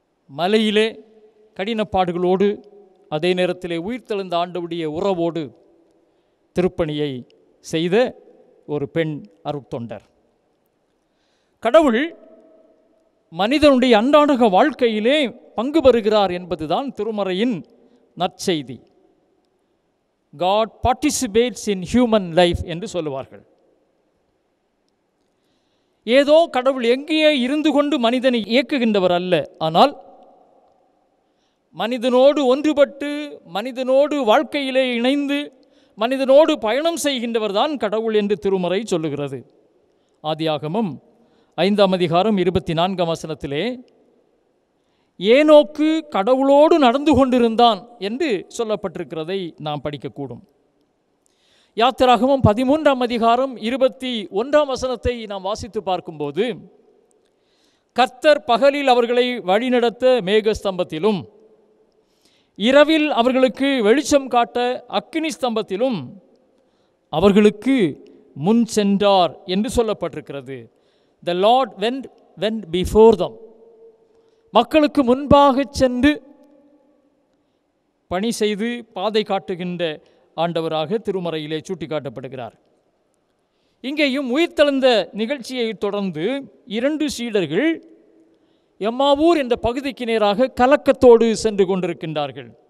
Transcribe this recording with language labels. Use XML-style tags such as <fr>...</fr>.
<ta>மலையிலே கடினப்பாடுகளோடு அதே நேரத்திலே உயிர்த்தெழுந்த ஆண்டவருடைய உறவோடு திருப்பணியை செய்த ஒரு பெண் அருட்தொண்டர். கடவுள் மனிதனுடைய அன்றாட வாழ்க்கையிலே பங்கு பெறுகிறார் என்பதுதான் திருமறையின் நற்செய்தி.</ta> <en>God participates in human life</en> <ta>என்று சொல்லுவார்கள். ஏதோ கடவுள் எங்கேயே இருந்து கொண்டு மனிதனை இயக்குகின்றவர் அல்ல, ஆனால் மனிதனோடு ஒன்றுபட்டு மனிதனோடு வாழ்க்கையிலே இணைந்து மனிதனோடு பயணம் செய்கின்றவர் தான் கடவுள் என்று திருமறை சொல்லுகிறது. ஆதியாகமம் 5ஆம் அதிகாரம் 24ஆம் வசனத்திலே ஏனோக்கு கடவுளோடு நடந்து கொண்டிருந்தான் என்று சொல்லப்பட்டிருக்கிறதை நாம் படிக்கக்கூடும். யாத்திராகமம் 13ஆம் அதிகாரம் 21ஆம் வசனத்தை நாம் வாசித்து பார்க்கும்போது, கர்த்தர் பகலில் அவர்களை வழிநடத்த மேகஸ்தம்பத்திலும் இரவில் அவர்களுக்கு வெளிச்சம் காட்ட அக்கினி ஸ்தம்பத்திலும் அவர்களுக்கு முன் சென்றார் என்று சொல்லப்பட்டிருக்கிறது.</ta> <en>The Lord went before them.</en> <ta>மக்களுக்கு முன்பாக சென்று பணி செய்து பாதை காட்டுகின்ற ஆண்டவராக திருமறையிலே சுட்டிக்காட்டப்படுகிறார். இங்கேயும் உயிர்த்தெழுந்த நிகழ்ச்சியை தொடர்ந்து 2 சீடர்கள் எம்மாவூர் என்ற பகுதிக்கு நேராக கலக்கத்தோடு சென்று கொண்டிருக்கின்றார்கள்.</ta>